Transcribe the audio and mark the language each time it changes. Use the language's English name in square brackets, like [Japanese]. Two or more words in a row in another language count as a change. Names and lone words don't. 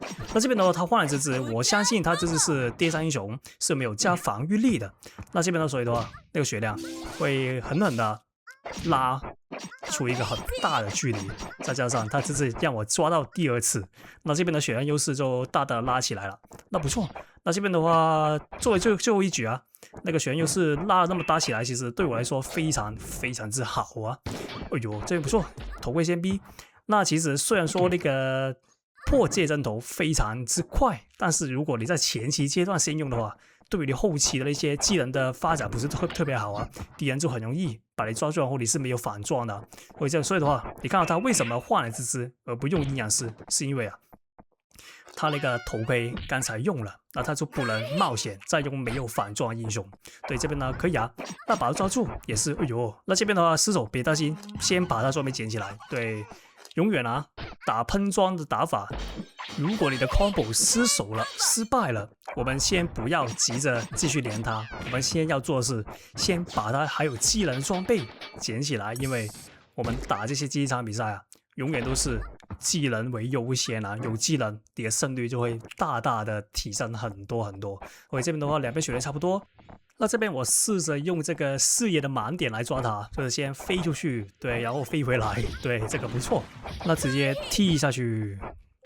[Chinese] 那這邊的話，他換了這隻，我相信他這隻是第3英雄，是沒有加防禦力的。那這邊的所以的話，那個血量會狠狠的拉出一個很大的距離，再加上他這次讓我抓到第2次，那這邊的血量優勢就大大的拉起來了。那不錯，那這邊的話作為最後一局啊，那個血量優勢拉那麼大起來，其實對我來說非常之好啊。哎呦，這邊不錯，頭盔先逼。那其實雖然說那個破界針頭非常之快，但是如果你在前期階段先用的話，對於你後期的那些技能的發展不是特別好啊，敵人就很容易把你抓住，然後你是沒有反撞的。所以的話，你看到他為什麼換了這支而不用陰陽師，是因為啊，他那個頭盔剛才用了，那他就不能冒險再用沒有反撞的英雄。對，這邊呢可以啊，那把他抓住也是，哎呦，那這邊的話失手別擔心，先把他裝備撿起來。對，永遠啊打噴裝的打法。如果你的 combo 失手了、失敗了，我們先不要急着繼續連他，我們先要做的是先把他還有技能裝備撿起來，因為我們打這些競技場比賽啊，永遠都是技能為優先啊，有技能你的勝率就會大大的提升很多很多。我這邊的話，兩邊血量差不多，那這邊我試着用這個視野的盲點來抓他，就是先飛出去，對，然後飛回來，對，這個不錯，那直接踢下去。